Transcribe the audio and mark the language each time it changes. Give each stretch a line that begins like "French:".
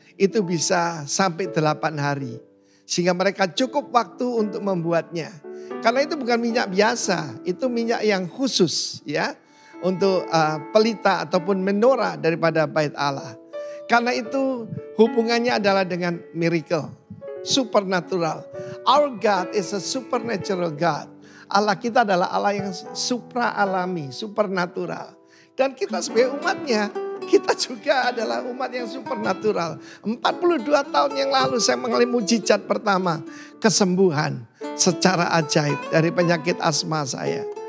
Indonesian: Itu bisa sampai 8 hari. Sehingga mereka cukup waktu untuk membuatnya. Karena itu bukan minyak biasa, itu minyak yang khusus ya. Untuk pelita ataupun menorah daripada bait Allah. Karena itu hubungannya adalah dengan miracle, supernatural.
English: Our God is a supernatural God.
Indonesian: Allah kita adalah Allah yang supra alami, supernatural. Dan kita sebagai umatnya, kita juga adalah umat yang supernatural. 42 tahun yang lalu saya mengalami mujizat pertama. Kesembuhan secara ajaib dari penyakit asma saya.